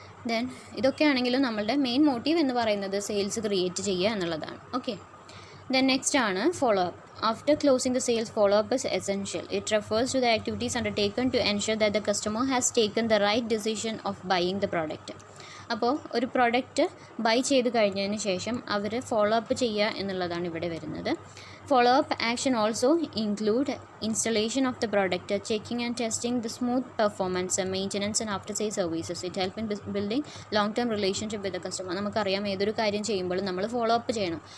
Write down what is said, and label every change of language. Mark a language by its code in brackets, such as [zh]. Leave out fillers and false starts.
[ml] Then ഇതൊക്കെയാണെങ്കിലും നമ്മളുടെ main motive എന്ന് പറയുന്നത് സെയിൽസ് ക്രിയേറ്റ് ചെയ്യുക എന്നുള്ളതാണ്. ഓക്കെ, ദെൻ നെക്സ്റ്റ് ആണ് follow up. [en] After closing the sales, follow-up is essential. It refers to the activities undertaken to ensure that the customer has taken the right decision of buying the product. [ml] അപ്പോൾ ഒരു product buy ചെയ്ത് കഴിഞ്ഞതിന് ശേഷം അവർ follow up ചെയ്യുക എന്നുള്ളതാണ് ഇവിടെ വരുന്നത്. [en] Follow up action also include installation of the product, checking and testing the smooth performance, maintenance and after sale services. It help in building long term relationship with the customer. [ml] നമുക്കറിയാം ഏതൊരു കാര്യം ചെയ്യുമ്പോഴും നമ്മൾ follow up ചെയ്യണം.